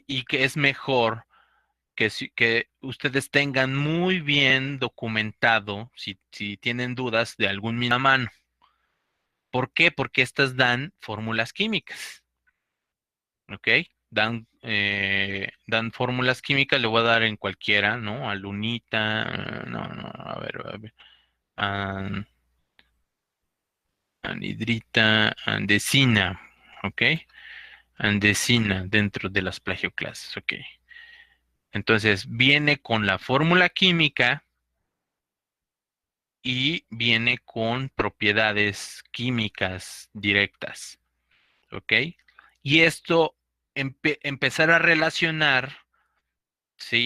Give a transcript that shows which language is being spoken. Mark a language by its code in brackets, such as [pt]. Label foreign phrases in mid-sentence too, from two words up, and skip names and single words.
[es] Y que es mejor que ustedes tengan muy bien documentado, si tienen dudas de algún mina mano. ¿Por qué? Porque estas dan fórmulas químicas, ¿ok? Dan fórmulas químicas, le voy a dar en cualquiera, ¿no? Alunita, no, no, a ver, an- anhidrita, andesina, ¿ok? Andesina dentro de las plagioclases, ¿ok? Entonces, viene con la fórmula química y viene con propiedades químicas directas, ¿ok? Y esto, empezar a relacionar, ¿sí?